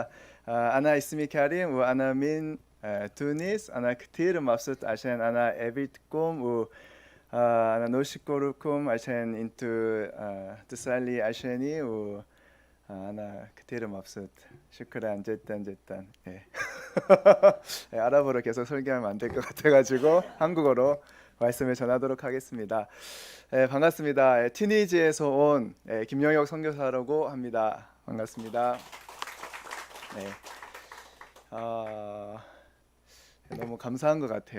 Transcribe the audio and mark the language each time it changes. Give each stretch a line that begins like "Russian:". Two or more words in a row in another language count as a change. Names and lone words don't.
Arabic: أنا اسمي Karim و أنا من Tunis. أنا كتير مبسوط عشان ana قابلتكم و أنا نشكركم عشان انتوا تسألي عشاني و أنا كتير مبسوط. شكرا جدا جدا.
Korean: 예. 예, 아랍어로 계속 설교하면 안 될 것 같아가지고 한국어로 말씀을 전하도록 하겠습니다. 반갑습니다. 티니지에서 온 김영혁 선교사라고 합니다. 반갑습니다. 네. 너무 감사한 것 같아요.